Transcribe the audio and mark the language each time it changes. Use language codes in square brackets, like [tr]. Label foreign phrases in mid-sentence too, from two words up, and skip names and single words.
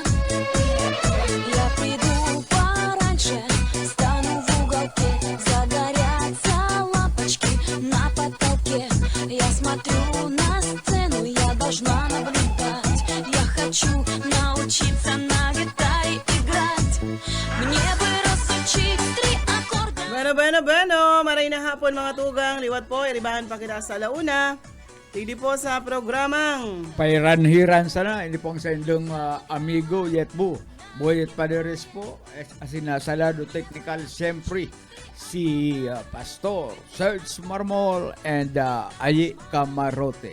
[ru] Я приду пораньше, стану в уголке. Загорятся лампочки на потолке. Я смотрю на сцену, я должна наблюдать. Я хочу научиться на гитаре играть. Мне бы разучить 3 аккорда. [bik] Bueno, maray na hapon mga tugang, liwat po, iribahan pa kita sa launa. Tigdi po sa programang Pairanhiran sana, hindi pong sa indong amigo Yetbu. Boyet Paderes po, asin na salado technical, siyempre si Pastor Serge Marmol and Ayi Camarote.